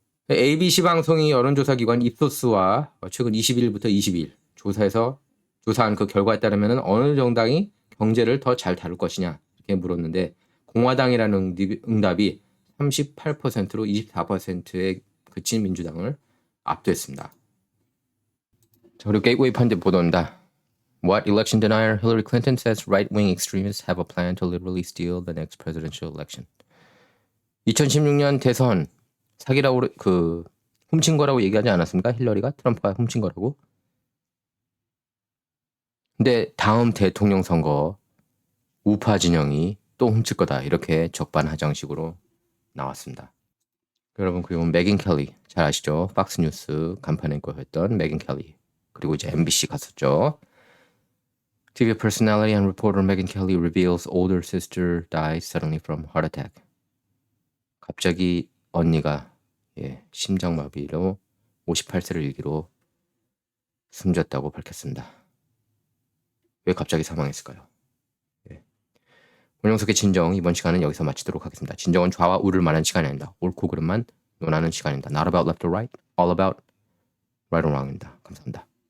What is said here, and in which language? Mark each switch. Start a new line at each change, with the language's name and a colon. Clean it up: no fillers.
Korean: ABC 방송이 여론조사기관 입소스와 최근 20일부터 20일 조사한 그 결과에 따르면 어느 정당이 경제를 더 잘 다룰 것이냐 이렇게 물었는데 공화당이라는 응답이 38%로 24%에 그친 민주당을 압도했습니다. 자, 그리고 게이트웨이판데 보도입니다.
English: What election denier Hillary Clinton says right-wing extremists have a plan to literally steal the next presidential election.
Korean: 2016년 대선 사기라고 훔친 거라고 얘기하지 않았습니까? 힐러리가 트럼프가 훔친 거라고. 근데 다음 대통령 선거 우파 진영이 또 훔칠 거다 이렇게 적반하장식으로 나왔습니다. 여러분 그리고 메긴 켈리 잘 아시죠? 박스뉴스 간판 앵커였던 메긴 켈리 그리고 이제 MBC 갔었죠.
English: TV personality and reporter Megyn Kelly reveals older sister died suddenly from heart attack.
Korean: 갑자기 언니가 심장마비로 58세를 일기로 숨졌다고 밝혔습니다. 왜 갑자기 사망했을까요? 원영석의 진정 이번 시간은 여기서 마치도록 하겠습니다. 진정은 좌와 우를 말하는 시간이 아닙니다. 옳고 그름만 논하는 시간입니다.
English: Not about left or right, all about right or wrong입니다.
Korean: 감사합니다.